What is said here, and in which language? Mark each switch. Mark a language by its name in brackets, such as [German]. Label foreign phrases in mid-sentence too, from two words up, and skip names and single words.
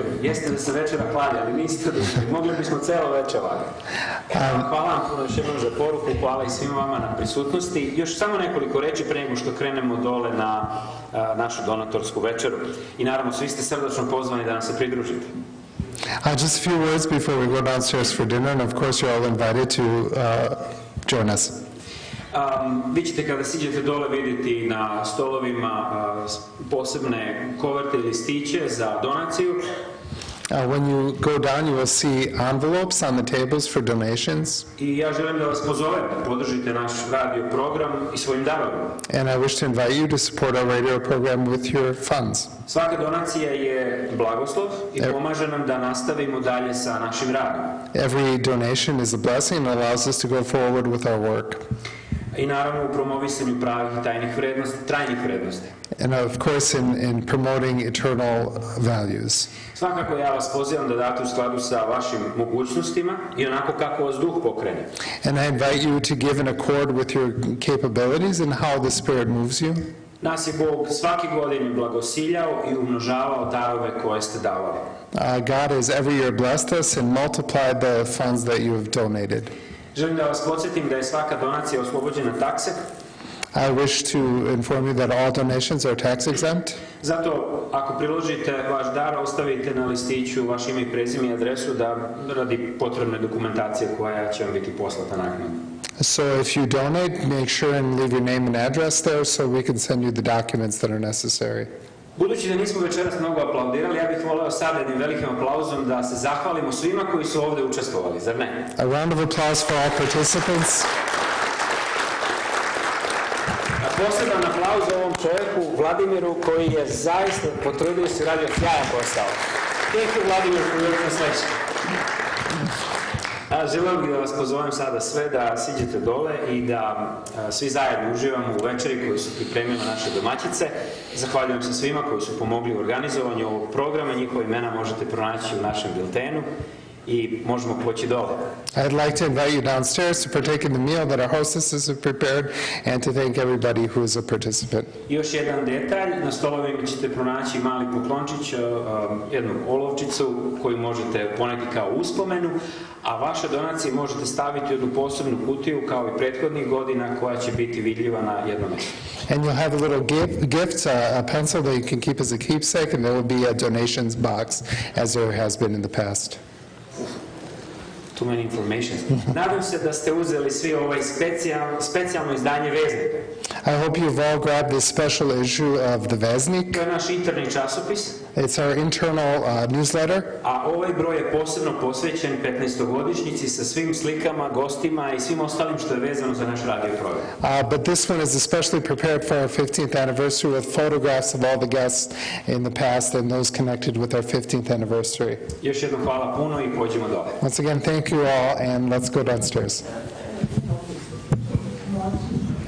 [Serbian] Jeste da se večera klanja, ali niste odužili. Mogli bismo celo večer ovako. Hvala vam puno još jednom za poruku, hvala i svima vama na prisutnosti. Još samo nekoliko reči pre nego što krenemo dole na našu donatorsku večeru. I naravno, svi ste srdačno pozvani da nam se pridružite. [English] Just a few words before we go downstairs for dinner, and of course you're all invited to join us. [Serbian] Vi ćete kada siđete dole vidjeti na stolovima posebne koverte i listiće za donaciju. [English] When you go down, you will see envelopes on the tables for donations. [Serbian] I ja želim da vas pozovem da podržite naš radio program i svojim darovima. [English] And I wish to invite you to support our radio program with your funds. [Serbian] Svaka donacija je blagoslov i pomaže nam da nastavimo dalje sa našim radom. [English] Every donation is a blessing and allows us to go forward with our work. [Serbian] I naravno u promovisanju pravih i tajnih vrednosti, trajnih vrednosti. [English] And of course in promoting eternal values. [Serbian] Svakako ja vas pozivam da date u skladu sa vašim mogućnostima i onako kako vas duh pokrene. [English] And I invite you to give in accord with your capabilities and how the Spirit moves you. [Serbian] Nas je Bog svaki godin blagosiljao i umnožavao darove koje ste davali. [English] God has every year blessed us and multiplied the funds that you have donated. [Serbian] Želim da vas podsjetim da je svaka donacija oslobođena takse. [English] I wish to inform you that all donations are tax exempt. [Serbian] Zato, ako priložite vaš dar, ostavite na listiću vaše ime i prezime i adresu da radi potrebne dokumentacije koja će vam biti poslata naknadno. [English] So if you donate, make sure and leave your name and address there so we can send you the documents that are necessary. [Serbian] Budući da nismo večeras mnogo aplaudirali, ja bih voleo sad jednim velikim aplauzom da se zahvalimo svima koji su ovdje učestvovali, zar ne? [English] A round of applause for all participants. [Serbian] Poseban aplauz ovom čovjeku, Vladimiru, koji je zaista potrudio se i radio sjajan posao. [English] Thank you, Vladimir, for your translation. [Serbian] Želeo bih da vas pozovem sada sve da siđete dole i da svi zajedno uživamo u večeri koju su pripremile naše domaćice. Zahvaljujem se svima koji su pomogli u organizovanju ovog programa. Njihove imena možete pronaći u našem biltenu i možemo poći dole. [English] I'd like to invite you downstairs to partake in the meal that our hostesses have prepared and to thank everybody who is a participant. [Serbian] Još jedan detalj, na stolovima ćete pronaći mali poklončić, jednu olovčicu koju možete poneti kao uspomenu, a vaše donacije možete staviti u jednu posebnu kutiju kao i prethodnih godina koja će biti vidljiva na jednom mjestu. [English] And you'll have a little gift, a pencil that you can keep as a keepsake, and there will be a donations box as there has been in the past. Too many information. [Serbian] Nadam se da ste uzeli svi ovaj specijalno izdanje Veznika. [English] I hope you've all grabbed this special issue of the Veznik. [Serbian] To je naš interni časopis. [English] It's our internal newsletter. [Serbian] A ovaj broj je posebno posvećen 15-godišnjici sa svim slikama, gostima i svim ostalim što je vezano za naš radio program. [English] But this one is especially prepared for our 15th anniversary with photographs of all the guests in the past and those connected with our 15th anniversary. [Serbian] Još jednom hvala puno i pođimo dole. [English] Once again, thank you all, and let's go downstairs.